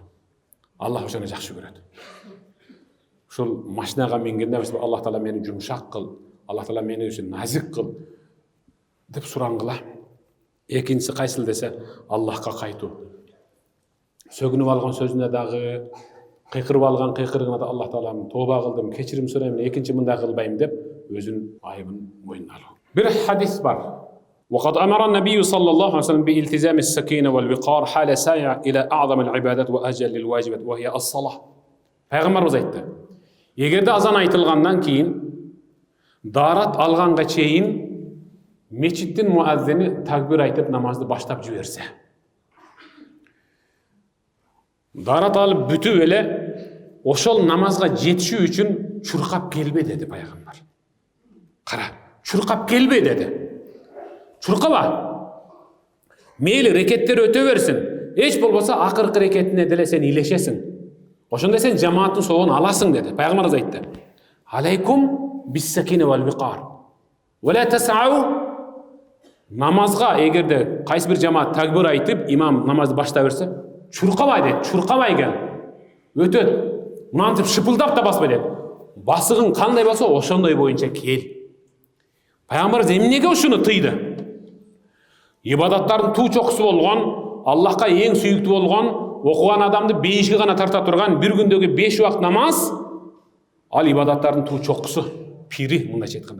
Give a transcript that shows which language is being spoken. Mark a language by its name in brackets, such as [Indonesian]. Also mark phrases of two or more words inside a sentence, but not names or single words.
[Kyrgyz] Аллах ошону жакшы көрөт. Ушул машинага мингенде Аллах Таала мени жумшак кыл, Аллах Таала мени үчүн назик кыл деп сурангыла. Экинчиси кайсыл десе, Аллахка кайтуу. Сөгүнүп алган сөзүнө дагы, кыйкырып алган кыйкырыгына да Аллах Таалам тооба кылдым, кечирим сурайм, экинчи мындай кылбайм деп өзүн айыбын мойнуна алуу. Бир хадис бар. [Arabic] وقد أمر النبي صلى الله عليه وسلم بالتزام السكينة والوقار حال سعي إلى أعظم العبادات وأجل الواجبات وهي الصلاة. [Kyrgyz] Пайгамбарыбыз айтты. Эгерде азан айтылгандан кийин дарат алганга чейин мечиттин муаззини такбир айтып намазды баштап жиберсе, дарат алып бүтүп эле ошол намазга жетишүү үчүн чуркап келбе деди пайгамбар. Кара, чуркап келбе деди. Чуркаба. Мейли рекеттер өтө берсин. Эч болбосо акыркы рекетине деле сен илешесиң. Ошондо сен жамааттын соогун аласың деди. Пайгамбарыбыз айтты. [Arabic] عليكم بالسكينة والوقار. ولا تسعوا. [Kyrgyz] Намазга эгерде кайсы бир жамаат такбир айтып, имам намазды баштай берсе, чуркабай дейт, чуркабай кел. Өтөт. Мынантип шыпылдап да баспай дейт. Басыгың кандай болсо, ошондой боюнча кел. Пайгамбарыбыз эмнеге ушуну тыйды? Ибадаттардын туу чокусу болгон, Аллахка эң сүйүктүү болгон, окуган адамды бейишке гана тарта турган бир күндөгү 5 убакыт намаз, ал ибадаттардын туу чокусу, пири мындайча айтканда.